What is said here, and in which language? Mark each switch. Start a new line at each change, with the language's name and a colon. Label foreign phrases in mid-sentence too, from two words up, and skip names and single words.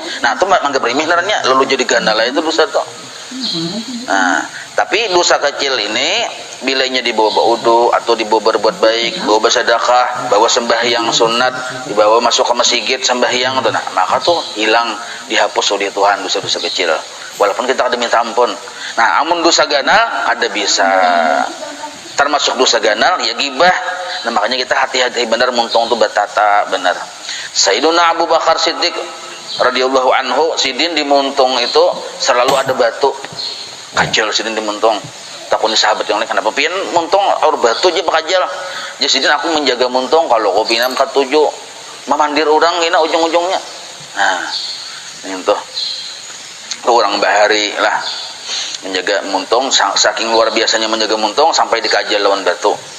Banjar: Nah, itu anggap remeh naranya, lalu jadi ganal itu dosa tuh. Nah, tapi dosa kecil ini bilanya dibawa wudu atau dibawa berbuat baik, bawa bersedekah, bawa sembahyang sunat, dibawa masuk ke masjid sembahyang tuh, nah maka tuh hilang, dihapus oleh Tuhan dosa-dosa kecil. Walaupun kita ada minta ampun. Nah, amun dosa ganal ada bisa. Termasuk dosa ganal ya ghibah. Nah, makanya kita hati-hati benar muntong tuh batata benar. Sayyiduna Abu Bakar Siddiq
Arabic: radhiyallahu anhu,
Banjar: sidin di muntung itu selalu ada batu. Kajal sidin di muntung. Takuni sahabat yang lain kenapa pian muntung aur batu aja pakajal. Jadi sidin aku menjaga muntung kalau kopi nam katuju memandir orang gina ujung-ujungnya. Nah, itu orang bahari lah menjaga muntung, saking luar biasanya menjaga muntung sampai dikajal lawan batu.